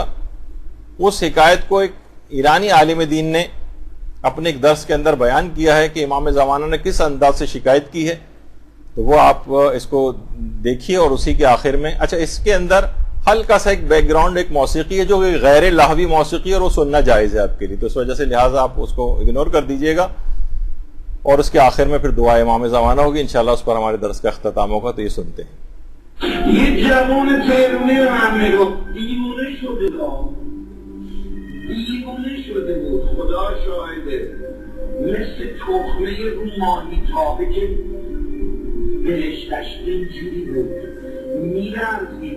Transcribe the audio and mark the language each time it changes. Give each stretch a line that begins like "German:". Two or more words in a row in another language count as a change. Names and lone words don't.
Urdu: اس حکایت کو ایک ایرانی عالم دین نے اپنے ایک درس کے اندر بیان کیا ہے کہ امام زمانہ نے کس انداز سے شکایت کی ہے، تو وہ آپ اس کو دیکھیے اور اسی کے آخر میں. اچھا، اس کے اندر ہلکا سا ایک بیک گراؤنڈ، ایک موسیقی ہے جو غیر لہوی موسیقی ہے اور وہ سننا جائز ہے آپ کے لیے، تو اس وجہ سے لہٰذا آپ اس کو اگنور کر دیجیے گا اور اس کے آخر میں پھر دعائے امام زمانہ ہوگی، ان شاء اللہ اس پر ہمارے درس کا اختتام ہوگا. تو یہ سنتے ہیں.
Persian: یه جوان تهرونی من میگفت دیوونه شده دیوونه شده بود، خدا شاهده، مثل تخمه رو ماهیتابه که بهشتش اینجوری بود، می‌لرزید.